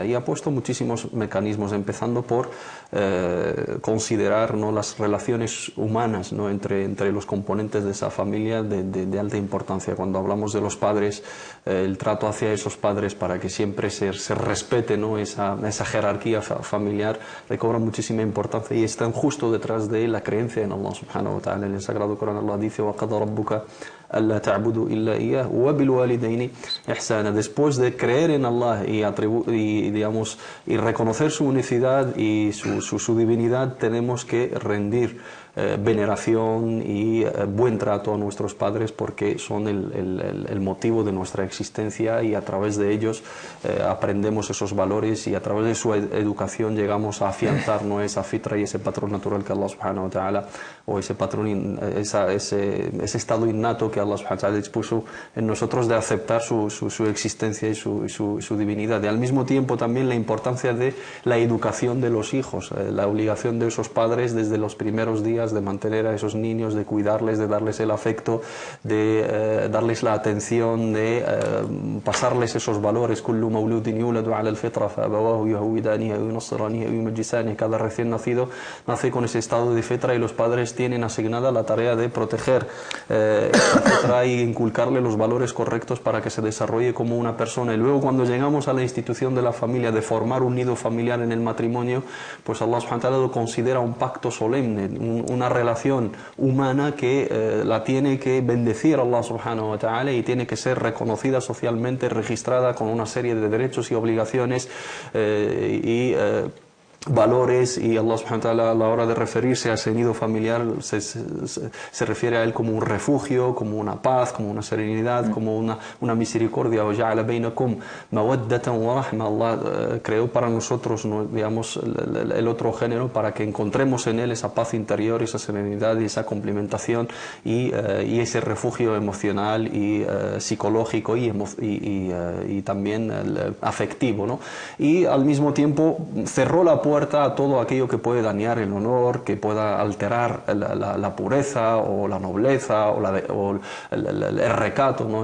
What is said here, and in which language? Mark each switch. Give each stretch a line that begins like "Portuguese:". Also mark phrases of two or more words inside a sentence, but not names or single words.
Spanish: Y ha puesto muchísimos mecanismos, empezando por considerar, ¿no?, las relaciones humanas, ¿no?, entre los componentes de esa familia de alta importancia. Cuando hablamos de los padres, el trato hacia esos padres para que siempre se respete, ¿no?, esa jerarquía familiar, recobra muchísima importancia y están justo detrás de la creencia en
Arabic: الله سبحانه وتعالى.
Spanish: En el Sagrado Corán Allah dice:
Arabic: وَقَضَى رَبُّكَ أَلَّا تَعْبُدُوا إِلَّا إِيَّهُ وَبِالْوَالِدَيْنِ إِحْسَانًا.
Spanish: Después de creer en Allah y reconocer su unicidad y su divinidad, tenemos que rendir veneración y buen trato a nuestros padres, porque son el motivo de nuestra existencia y a través de ellos aprendemos esos valores y a través de su educación llegamos a afianzar, ¿no?, esa fitra y ese patrón natural que
Arabic: الله سبحانه وتعالى,
Spanish: o ese patrón, ese estado innato que
Arabic: الله سبحانه وتعالى
Spanish: dispuso en nosotros de aceptar su existencia y su divinidad. Y al mismo tiempo también la importancia de la educación de los hijos, la obligación de esos padres desde los primeros días de mantener a esos niños, de cuidarles, de darles el afecto, de darles la atención, de pasarles esos valores.
Arabic: كل مولود يولد على الفطرة فأبواه يهودانه أو ينصرانه أو يمجسانه.
Spanish: Cada recién nacido nace con ese estado de fitra y los padres tienen asignada la tarea de proteger esa fitra y inculcarle los valores correctos para que se desarrolle como una persona. Y luego, cuando llegamos a la institución de la familia, de formar un nido familiar en el matrimonio, pues
Arabic: الله سبحانه وتعالى
Spanish: lo considera un pacto solemne, una relación humana que la tiene que bendecir
Arabic: الله سبحانه وتعالى
Spanish: y tiene que ser reconocida socialmente, registrada con una serie de derechos y obligaciones valores, y
Arabic: الله سبحانه وتعالى
Spanish: a la hora de referirse a ese nido familiar se refiere a él como un refugio, como una paz, como una serenidad, como una misericordia.
Arabic: وَجَعَلَ بَيْنَكُمْ مَوَدَّةً وَرَحْمَةً.
Spanish: Allah creó para nosotros, ¿no?, digamos, el otro género para que encontremos en él esa paz interior, esa serenidad y esa complementación y ese refugio emocional y psicológico y también afectivo, ¿no? Y al mismo tiempo cerró la puerta puerta a todo aquello que puede dañar el honor, que pueda alterar la pureza o la nobleza o el recato, ¿no?